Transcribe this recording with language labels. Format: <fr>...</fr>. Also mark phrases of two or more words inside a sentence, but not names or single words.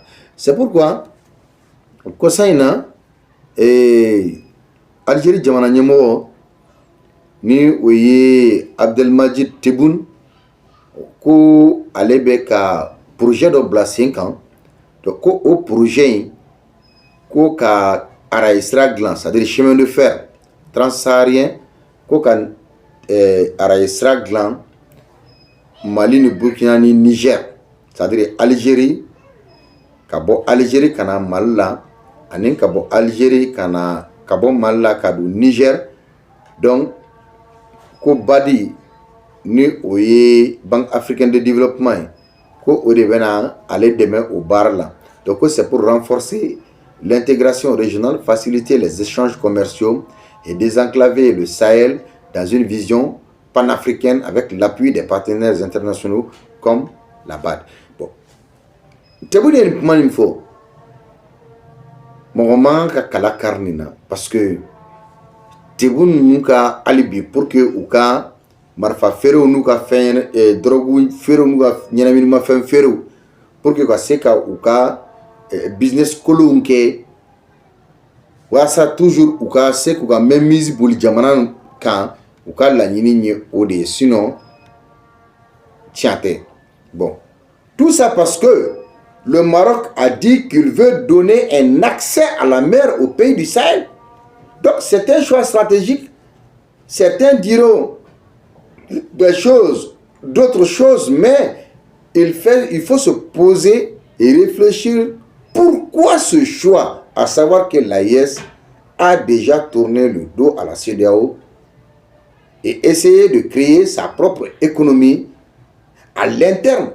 <fr>C'est pourquoi</fr> <bm>kɔsa in na Algérie jamana ɲɛmɔgɔ ni o ye Abdelmadjid Tebboune ko ale bɛ ka projet dɔ bila sen kan donc ko o projet in ko ka araye sira dilan,</bm> <fr>c'est-à-dire chemin de fer transsaharien,</fr> <bm>ko ka araye sira dilan Mali ni Burkina ni Niger, c'est-à-dire Algérie, ka bɔ Algérie ka na Mali la ani ka bɔ Algérie ka bɔ Mali la ka don Niger. Donc ko Badi ni o ye Banque africaine de développement ye ko o de bɛna ale dɛmɛ o baara la.</bm> <fr>Donc c'est pour renforcer l'intégration régionale, faciliter les échanges commerciaux et désenclaver le Sahel dans une vision panafricaine avec l'appui des partenaires internationaux comme la BAD. Bon.</fr> <bm>Tebboune ye nin kuma nin fɔ mɔgɔ man ka kala kari nin na</bm> <fr>parce que</fr> <bm>Tebboune ninnu ka hali bi</bm> <fr>pour que</fr> <bm>u ka marifa feerew n'u ka fɛn drogue feerew n'u ka ɲɛnaminimafɛn feerew</bm> <fr>pour que</fr> <bm>ka se ka u ka business kolonw kɛ walasa toujours u ka se k'u ka mainmise boli jamana kan u ka laɲini ye o de ye, sinon tiɲɛ tɛ.</bm> <fr>Bon, tout ça parce que le Maroc a dit qu'il veut donner un accès à la mer au pays du Sahel. Donc c'est un choix stratégique. Certains diront des choses, d'autres choses, mais il faut se poser et réfléchir pourquoi ce choix, à savoir que l'AES a déjà tourné le dos à la CEDEAO et essayé de créer sa propre économie à l'interne.</fr>